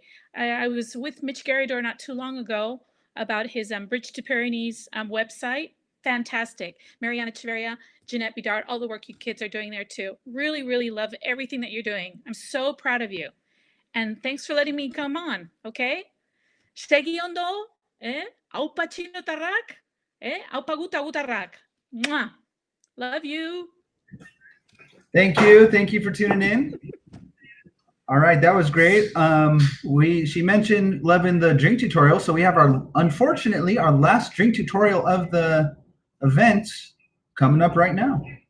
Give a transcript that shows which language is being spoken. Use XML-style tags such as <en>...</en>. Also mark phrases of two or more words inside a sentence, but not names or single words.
<en>I was with Mitch Garidor not too long ago about his Bridge to Pyrenees website. Fantastic. Mariana Echeverria, Jeanette Bidart, all the work you kids are doing there too. Really, really love everything that you're doing. I'm so proud of you. And thanks for letting me come on, okay?</en> <eu>Segi ondo, aupa Menditarrak, aupa gutarrak.</eu> <en>Mwah. Love you. Thank you. Thank you for tuning in. All right, that was great. She mentioned loving the drink tutorial, so we have unfortunately our last drink tutorial of the event coming up right now.</en>